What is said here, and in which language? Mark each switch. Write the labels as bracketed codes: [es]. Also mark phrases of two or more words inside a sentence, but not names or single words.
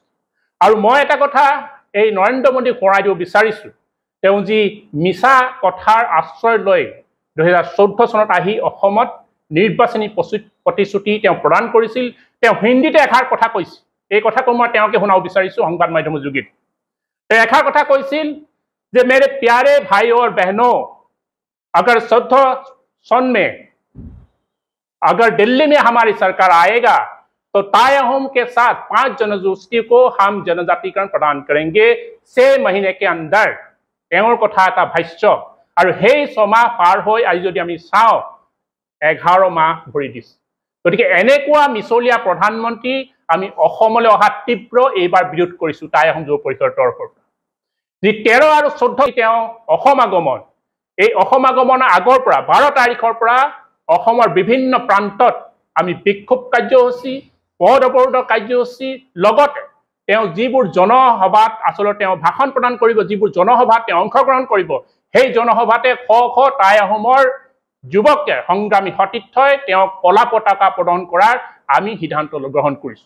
[as] আৰু মই এটা কথা এই নৰেন্দ্ৰ মোদীক সোঁৱৰাই দিব বিচাৰিছোঁ, তেওঁ যি মিছা কথাৰ আশ্ৰয় লৈ ২০১৪ চনত আহি অসমত নিৰ্বাচনী প্ৰতিশ্ৰুতি তেওঁ প্ৰদান কৰিছিল। তেওঁ হিন্দীতে এষাৰ কথা কৈছিল, এই কথাটো মই তেওঁকে শুনাব বিচাৰিছোঁ সংবাদ মাধ্যমৰ যোগেদি। তেওঁ এষাৰ কথা কৈছিল যে [hi] मेरे प्यारे भाई और बहनों, अगर 14 सन में अगर दिल्ली में हमारी सरकार आएगा तो टाई अहोम के साथ 5 जनगोष्ठी को हम जनजातिकरण प्रदान करेंगे 6 महीने के अंदर। [as] তেওঁৰ কথা এটা ভাষ্য। আৰু সেই 6 মাহ পাৰ হৈ আজি যদি আমি চাওঁ 11 মাহ ভৰি দিছে। গতিকে এনেকুৱা মিছলীয়া প্ৰধানমন্ত্ৰী আমি অসমলৈ অহা তীব্ৰ এইবাৰ বিৰোধ কৰিছোঁ টাই আহোম যুৱ পৰিষদৰ তৰফৰ পৰা। যি ১৩ আৰু ১৪ তেওঁ অসম আগমন, এই অসম আগমনৰ আগৰ পৰা ১২ তাৰিখৰ পৰা অসমৰ বিভিন্ন প্ৰান্তত আমি বিক্ষোভ কাৰ্যসূচী, পথ অৱৰোধ কাৰ্যসূচী, লগতে তেওঁ যিবোৰ জনসভাত আচলতে তেওঁ ভাষণ প্ৰদান কৰিব, যিবোৰ জনসভাত তেওঁ অংশগ্ৰহণ কৰিব, সেই জনসভাতে শ শ টাই আহোমৰ যুৱকে সংগ্ৰামী সতীৰ্থই তেওঁ কলা পতাকা প্ৰদান কৰাৰ আমি সিদ্ধান্ত গ্ৰহণ কৰিছোঁ।